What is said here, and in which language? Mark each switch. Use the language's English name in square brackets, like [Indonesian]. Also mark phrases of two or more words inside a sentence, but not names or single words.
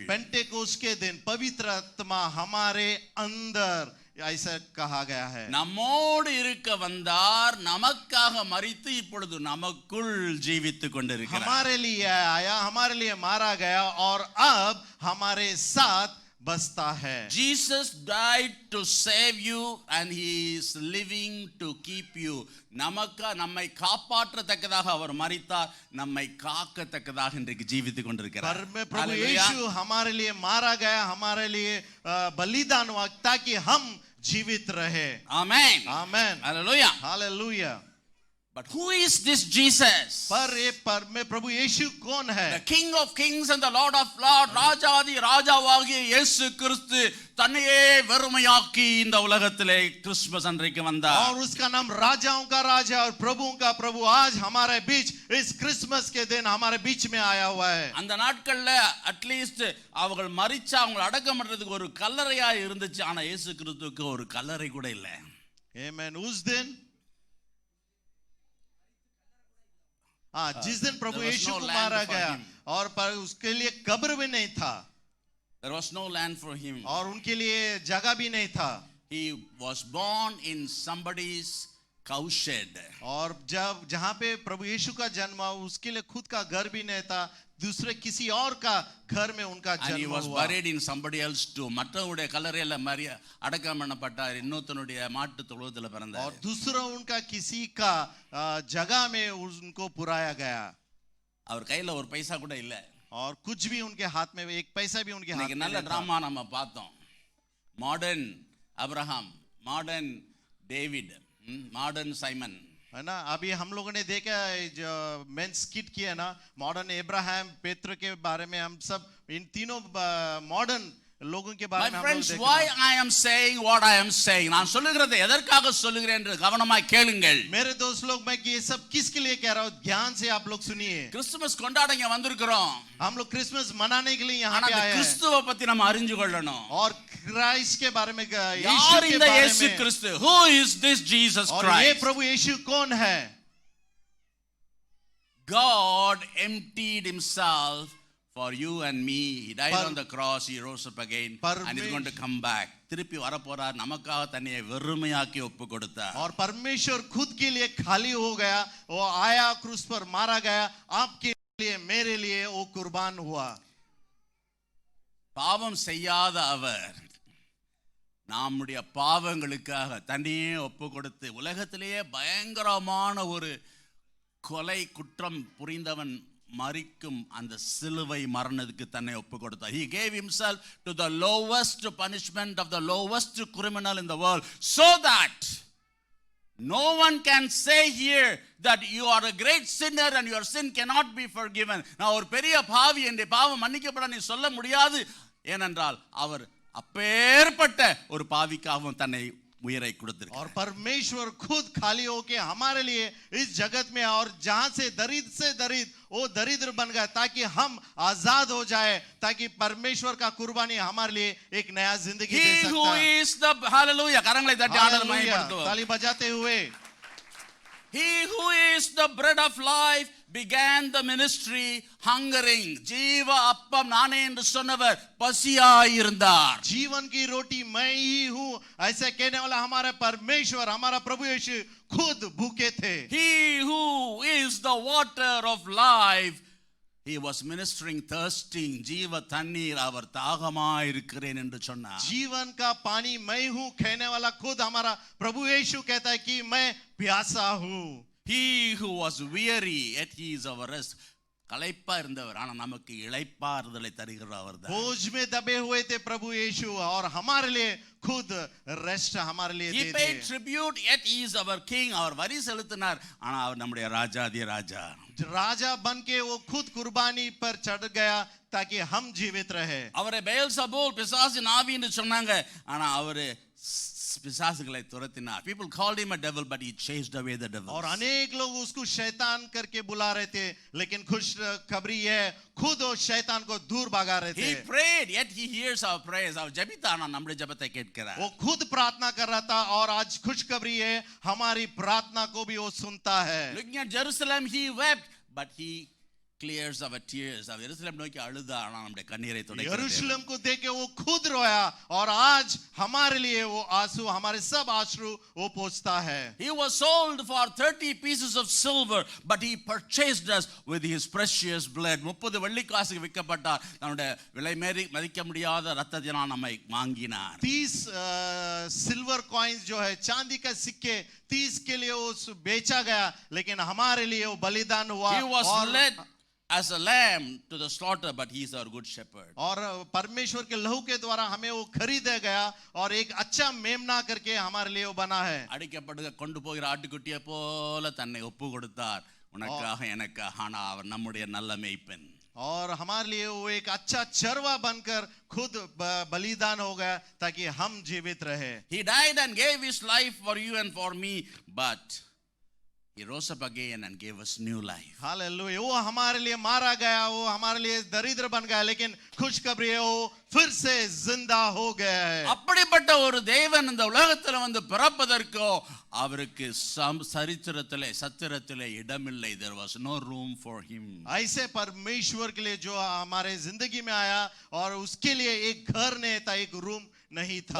[Hindi] पेंटेकोस्ट के दिन पवित्र आत्मा हमारे अंदर, ऐसा कहा गया है. [Tamil] நம்மோடு இருக்க வந்தார், நமக்காக மரித்து இப்பொழுது நமக்குள் ஜீவித்துக் கொண்டிருக்கிறார். [Hindi] हमारे लिए आया, हमारे लिए मारा गया और अब हमारे साथ बसता है. [English] Jesus died to save you and he is living to keep you. [Tamil] நம்மை காப்பாற்றத்தக்கதாக அவர் மரித்தார், நம்மை காக்கத்தக்கதாக இன்றைக்கு ஜீவித்துக் கொண்டிருக்கிறார். [Hindi] प्रभु यीशु हमारे लिए मारा गया, हमारे लिए बलिदान हुआ ताकि हम जीवित रहे. [English] Amen. Amen. Hallelujah. Hallelujah. But who is this Jesus? [Hindi] पर में प्रभु यीशु कौन है? [English] The King of Kings and the Lord of Lords, [Tamil] ராஜாதி ராஜாவாகிய இயேசு கிறிஸ்து தன்னையே வெறுமையாக்கி இந்த உலகத்திலே கிறிஸ்துமஸ் அன்றைக்கு வந்தார். [Hindi] और उसका नाम राजाओं का राजा और प्रभुओं का प्रभु आज हमारे बीच इस क्रिसमस के दिन हमारे बीच में आया हुआ है. [Tamil] அந்த நாட்கள்ல அட்லீஸ்ட் அவர்கள் மரிச்சா அவங்க அடக்கம் பண்றதுக்கு ஒரு கல்லறையா இருந்துச்சு. ஆனா இயேசு கிறிஸ்துவுக்கு ஒரு கல்லறை கூட இல்ல. Amen. [Hindi] उस दिन जिस दिन प्रभु यीशु को मारा गया और पर उसके लिए कब्र भी नहीं था. [English] There was no land for him. [Hindi] और उनके लिए जगह भी नहीं था. [English] He was born in somebody's cowshed. [Hindi] और जब जहां पे प्रभु यीशु का जन्म हुआ उसके लिए खुद का घर भी नहीं था, दूसरे किसी और का घर में उनका [English] And he [Hindi] जन्म [English] was [Hindi] हुआ. [English] buried in somebody else too. [Tamil] மற்றவருடைய கல்லறையில அடக்கம் பண்ணப்பட்டார், இன்னொருத்தனுடைய மாட்டு தொழுவத்துல [Hindi] और [Tamil] பிறந்தார். [Hindi] दूसरा उनका किसी का जगह में उनको पुराया गया. [Tamil] அவர் கையில ஒரு பைசா கூட இல்ல. [Hindi] और कुछ भी उनके हाथ में, एक पैसा भी उनके हाथ [Tamil] இன்னைக்கு [Hindi] में [Tamil] நல்ல [Hindi] नहीं था। [Tamil] டிராமா நம்ம பார்த்தோம். மாடர்ன் அப்ரஹாம், மாடர்ன் டேவிட், மாடர்ன் साइमन. [Hindi] है ना, अभी हम लोगों ने देखा जो [English] main skit [Hindi] किया ना, मॉडर्न अब्राहम, पेत्र के बारे में, हम सब इन तीनों मॉडर्न लोगों के बारे [English] My [Hindi] में हम लोग [English] friends, [Hindi] देख [English] why [Hindi] रहे हैं। [English] I am saying what I am saying? [Tamil] நான் சொல்லுகிறதை எதற்காக சொல்லுகிறேன் என்று கவனமாய் கேளுங்கள். [Hindi] मेरे दोस्त लोग, मैं ये सब किसके लिए कह रहा हूँ, ध्यान से आप लोग सुनिए। [Tamil] கிறிஸ்துமஸ் கொண்டாட இங்க வந்திருக்கிறோம். [Hindi] हम लोग क्रिसमस मनाने के लिए यहाँ [Tamil] ஆனா [Hindi] पे [Tamil] அந்த [Hindi] आए हैं [Tamil] கிறிஸ்துவை பத்தி நம்ம அறிஞ்சு கொள்ளணும். [Hindi] और क्राइस्ट के बारे में, यीशु [Tamil] யார் [Hindi] के [Tamil] இந்த [Hindi] बारे [Tamil] இயேசு [Hindi] में, [Tamil] கிறிஸ்து? [English] Who is this Jesus [Hindi] और ये [English] Christ? [Hindi] प्रभु यीशु कौन है? [English] God emptied himself for you and me. He died on the cross, he rose up again, and he's going to come back. [Tamil] திருப்பி வரப்போறார், நமக்காக தன்னை வெறுமையாக்கி ஒப்பு கொடுத்தார். [Hindi] और परमेश्वर खुद के लिए खाली हो गया, वो आया क्रूस पर, मारा गया, आपके लिए, मेरे लिए वो कुर्बान हुआ। [Tamil] பாவம் செய்யாத அவர் நம்முடைய பாவங்களுக்காக தன்னையே ஒப்பு கொடுத்து, உலகத்திலேயே பயங்கரமான ஒரு கொலை குற்றம் புரிந்தவன் மரிக்கும் அந்த சிலுவை மரணத்துக்கு தன்னை ஒப்பு கொடுத்தார். [English] He gave himself to the lowest punishment of the lowest criminal in the world, so that no one can say here that you are a great sinner and your sin cannot be forgiven. [Tamil] நான் ஒரு பெரிய பாவி, என்ற பாவம் மன்னிக்கப்பட நீ சொல்ல முடியாது. ஏனென்றால் அவர் அப்பேற்பட்ட ஒரு பாவிக்காகவும் தன்னை உயிரை கொடுத்திருக்கிறார். [Hindi] और परमेश्वर खुद खाली होके हमारे लिए इस जगत में, और जहां से दरिद्र से दरिद्र वो दरिद्र बन गया, ताकि हम आजाद हो जाए, ताकि परमेश्वर का कुर्बानी हमारे लिए एक नया जिंदगी दे [English] He who [Hindi] सकता है। [English] is the hallelujah, [Tamil] கரங்களை தட்டி ஆண்டவரை [Hindi] हालेलुया, [Tamil] மகிமைப்படுத்துவோம். [Hindi] ताली बजाते हुए। [English] He who is the bread of life began the ministry hungering. [Tamil] ஜீவ அப்பம் நானே என்று சொன்னவர் பசியாய் இருந்தார். [Hindi] जीवन की रोटी मैं ही हूँ ऐसा कहने वाला हमारा परमेश्वर, हमारा प्रभु यीशु खुद भूखे थे। [English] He who is the water of life, he was ministering thirsting. [Tamil] ஜீவ தண்ணீர், அவர் தாகமாய் இருக்கிறேன் என்று சொன்னார். [Hindi] जीवन का पानी मैं हूँ कहने वाला खुद हमारा प्रभु यीशु कहता है कि मैं प्यासा हूँ। [English] He who was weary, yet he is our rest. [Tamil] களைப்பா இருந்தவர், ஆனா நமக்கு இளைப்பாறுதலை தருகிறவர் தான். [Hindi] बोझ में दबे हुए थे प्रभु यीशु, और हमारे लिए खुद रेस्ट हमारे लिए [English] He [Hindi] दे [English] paid [Hindi] दिए। [English] tribute, yet he is our king. [Tamil] அவர் வரி செலுத்தினார், ஆனா அவர் நம்முடைய ராஜாதி ராஜா. [Hindi] राजा बन के वो खुद कुर्बानी पर चढ़ गया ताकि हम जीवित रहे। [Tamil] அவரை பெயல்சபூல் பிசாசின் ஆவி என்று சொன்னாங்க, ஆனா அவரு பிசாசுகளை துரத்தினார். [English] People called him a devil, but he chased away the devils. [Hindi] और अनेक लोग उसको शैतान करके बुला रहे थे, लेकिन खुशखबरी है खुद वो शैतान को दूर भगा रहे थे। [English] He prayed, yet he hears our prayers. [Tamil] அவர் ஜெபித்தார், ஆனா நம்முடைய ஜெபத்தை கேட்கிறார். [Hindi] वो खुद प्रार्थना कर रहा था, और आज खुशखबरी है हमारी प्रार्थना को भी वो सुनता है। [English] Looking at Jerusalem, he wept, but he clears our tears. [Tamil] அவர் எருசலேம் நோக்கி அழுதார், ஆனா நம்முடைய கண்ணீரை துடைக்கிறார். [Hindi] यरूशलेम को देख के वो खुद रोया, और आज हमारे लिए वो आंसू, हमारे सब आंसू वो पोंछता है। [English] He was sold for 30 pieces of silver, but he purchased us with his precious blood. [Tamil] 30 வெள்ளிக்காசுக்கு விற்கப்பட்டார், தன்னுடைய விலை மதிக்க முடியாத இரத்தத்தினால் நம்மை வாங்கினார். [Hindi] 30 [English] silver coins [Hindi] जो है, चांदी का सिक्के 30 के लिए वो बेचा गया, लेकिन हमारे लिए वो बलिदान हुआ। [English] He was led as a lamb to the slaughter, but he is our good shepherd. [Hindi] और परमेश्वर के लहू के द्वारा हमें वो खरीदा गया, और एक अच्छा मेमना करके हमारे लिए वो बना है। [Tamil] அடிக்கப்படுக கொண்டு போகிற ஆட்டுக்குட்டியை போல தன்னை ஒப்பு கொடுத்தார், உனக்காக எனக்காக. ஆனா அவர் நம்முடைய நல்ல மேய்ப்பன். [Hindi] और हमारे लिए वो एक अच्छा चरवा बनकर खुद बलिदान हो गया, ताकि हम जीवित रहे। [English] He died and gave his life for you and for me, but he rose up again and gave us new life. [Hindi] हालेलुया, वो हमारे लिए मारा गया, वो हमारे लिए दरिद्र बन गया, लेकिन खुशखबरी है वो फिर से जिंदा हो गया है। [Tamil] அப்படிப்பட்ட ஒரு தேவன் இந்த உலகத்துல வந்து பிறப்பதற்கோ அவருக்கு சரித்திரத்திலே சத்திரத்திலே இடமில்லை. [English] There was no room for him. [Hindi] ऐसे परमेश्वर के लिए जो हमारे जिंदगी में आया, और उसके लिए एक घर नहीं था, एक रूम नहीं था।